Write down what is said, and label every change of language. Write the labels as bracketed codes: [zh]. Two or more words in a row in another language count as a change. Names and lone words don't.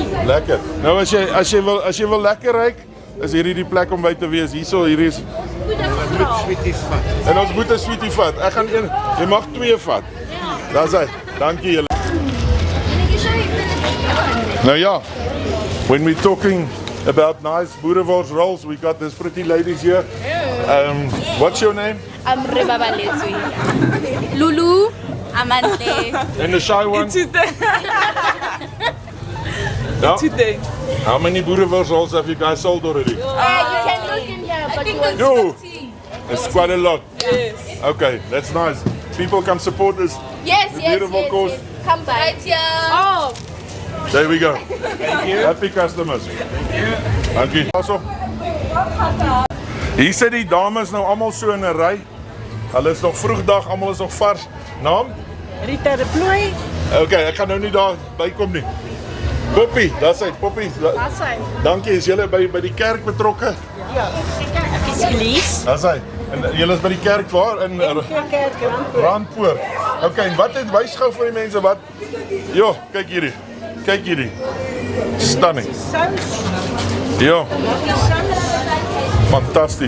[af] Lekker. Nou as jy wil lekker ryk, is hierdie die plek om by te wees. Hier is en ons moet 'n sweetie vat. Ek gaan jy mag 2 vat. Ja. Dis hy. Dankie julle. Nou ja, [en] when we're talking about nice Boerewors rolls, we got these pretty ladies here. What's your name? I'm Reba Baletsui. Lulu, Amante. And the shy one? Yeah? Today. How many Boerewors rolls have you guys sold already? You can look in here, but you want Yo, it's quite a lot. Yes. Okay, that's nice. People come support this Yes, beautiful course. Come by. Right here. Oh. There we go. Thank you. Happy customers. Thank you. [af] Also, hier sit die dames nou almal so in 'n ry. Hulle is nog vroegdag, almal is nog vars. Naam? Rita de Plooi. Okay, ek gaan nou nie daar bykom nie. Poppy, [en] that's it. Poppy. That's hy. [af] Dankie, is julle by die kerk betrokke? Ja. Ek is Elise. [en] That's hy. [af] En julle is by die kerk waar in Kerk Randpoort. Okay, en wat het wys gou vir die mense wat? Jo, kyk hierdie. kyk hierdie. Stunning. Ja. Fantasties.